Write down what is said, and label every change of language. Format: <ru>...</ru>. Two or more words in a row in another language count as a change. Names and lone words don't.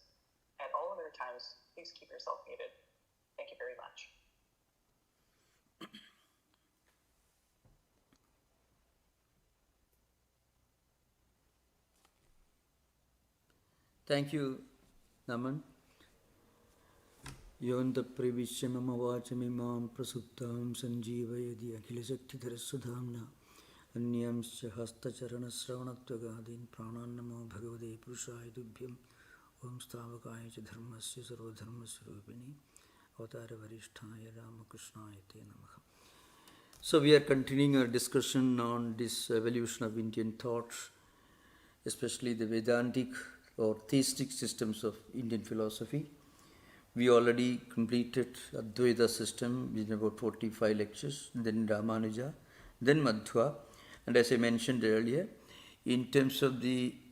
<en>At all other times, please keep yourself muted. Thank you very much. Thank you, Naman.</en> <sa>योऽन्तः प्रविश्य मम वाचमिमां प्रसुप्तां सञ्जीवयत्यखिलशक्तिधरः स्वधाम्ना अन्यांश्च हस्तचरणश्रवणत्वगादीन् प्राणान्नमो भगवते पुरुषाय तुभ्यम् ॐ स्थापकाय च धर्मस्य सर्वधर्मस्वरूपिणे अवतार वरिष्ठाय रामकृष्णाय ते नमः.</sa> <en>So we are continuing our discussion on this evolution of Indian thought, especially the Vedantic or theistic systems of Indian philosophy. We already completed Advaita system in about 45 lectures, then Ramanuja, then Madhva, and as I mentioned earlier, in terms of the</en>